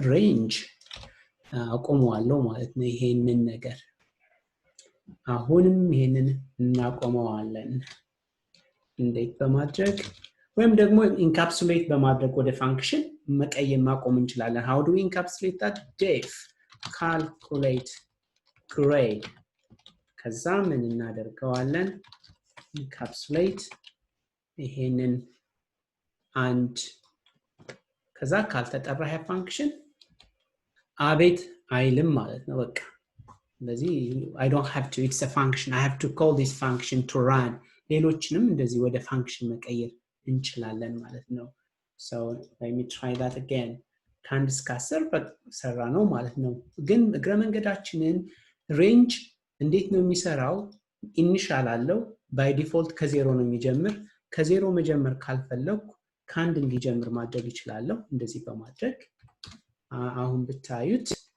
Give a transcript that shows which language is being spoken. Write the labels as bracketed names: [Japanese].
[Amharic] ሬንጅ አቆመዋለሁ ማለት ነው። ይሄንን ነገር አሁንም ይሄንን እናቆመዋለን። እንዴት በማድረግ ወይም ደግሞ ኢንካፕሱሌት በማድረግ ወደ ፋንክሽን መቀየር ማቆም እንችላለን። [English] how do we encapsulate that? [Amharic] def calculate grade ከዛ ምን እናደርገዋለን? ኢንካፕሱሌት ይሄንን አንድ ከዛ ካልተጠራ ያ ፋንክሽን አቤት አይልም ማለት ነው። በቃ ስለዚህ [English] I don't have to, it's a function, I have to call this function to run. [Amharic] ሌሎችንም እንደዚህ ወደ ፋንክሽን መቀየር እንችላለን ማለት ነው። [English] so let me try that again. [Amharic] ከአንድ እስከ 10 በሰራ ነው ማለት ነው። ግን እግረ መንገዳችንን ሬንጅ እንዴት ነው የሚሰራው? ኢኒሻል አለው by default ከዜሮ ነው የሚጀምር። ከዜሮ መጀመር ካልፈለኩ ከአንድ እንዲጀምር ማድረግ ይችላለሁ። እንደዚህ በማድረግ አሁን ብታዩት